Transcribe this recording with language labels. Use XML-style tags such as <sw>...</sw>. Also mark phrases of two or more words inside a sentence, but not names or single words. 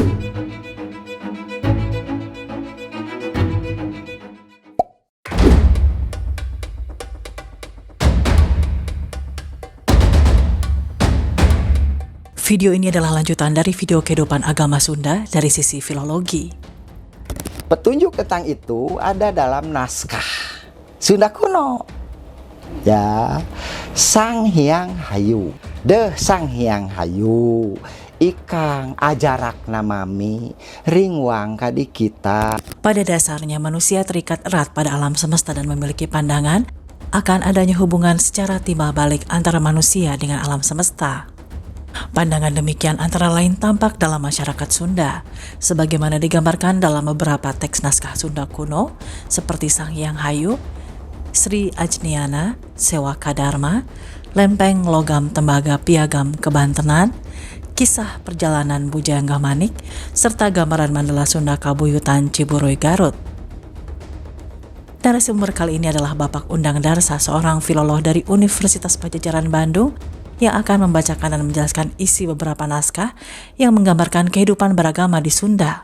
<id>Video ini adalah lanjutan dari video kehidupan agama Sunda dari sisi filologi. Petunjuk tentang itu ada dalam naskah Sunda kuno. Ya, Sang Hyang Hayu.</id> <kaw>Deh Sang Hyang Hayu, ikang ajarak namami ringwang kadi kita.</kaw> <id>Pada dasarnya manusia terikat erat pada alam semesta dan memiliki pandangan akan adanya hubungan secara timbal balik antara manusia dengan alam semesta. Pandangan demikian antara lain tampak dalam masyarakat Sunda, sebagaimana digambarkan dalam beberapa teks naskah Sunda kuno, seperti Sang Hyang Hayu, Sri Ajniana, Sewa Kadarma, Lempeng Logam Tembaga Piagam Kebantenan, Kisah Perjalanan Bujangga Manik, serta gambaran Mandala Sunda Kabuyutan Ciburuy Garut. Narasumber kali ini adalah Bapak Undang Darsa, seorang filolog dari Universitas Padjadjaran Bandung, yang akan membacakan dan menjelaskan isi beberapa naskah yang menggambarkan kehidupan beragama di Sunda.</id>